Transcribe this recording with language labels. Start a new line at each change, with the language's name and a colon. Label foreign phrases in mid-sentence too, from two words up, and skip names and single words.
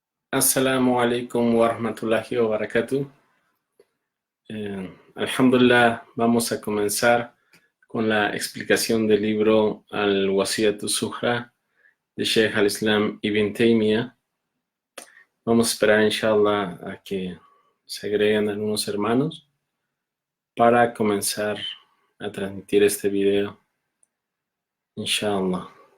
Arabic: السلام عليكم ورحمة الله وبركاته.
Spanish: Alhamdulillah, vamos a comenzar con la explicación del libro Al-Wasiyatu Zuhra de Sheikh al-Islam Ibn Taymiyyah. Vamos a esperar, inshallah, a que se agreguen algunos hermanos para comenzar a transmitir este video, inshallah.